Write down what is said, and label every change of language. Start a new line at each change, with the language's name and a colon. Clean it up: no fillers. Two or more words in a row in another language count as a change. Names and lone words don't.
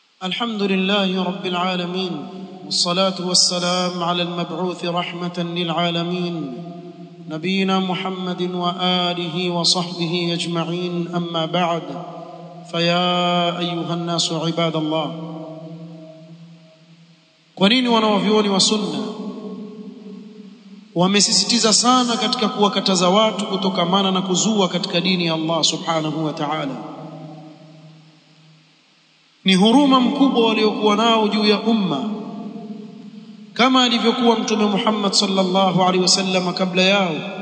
Arabic: الحمد لله رب العالمين، والصلاة والسلام على المبعوث رحمة للعالمين نبينا محمد وآله وصحبه أجمعين. أما بعد، فيا أيها الناس عباد الله.
Swahili: Kwa nini wanawavyuoni wa sunna wamesisitiza sana katika kuwakataza watu kutokamana na kuzua katika dini ya
Arabic: الله سبحانه وتعالى?
Swahili: Ni huruma mkubwa waliokuwa nao juu ya umma, kama alivyokuwa Mtume Muhammad
Arabic: صلى الله عليه وسلم
Swahili: kabla yao.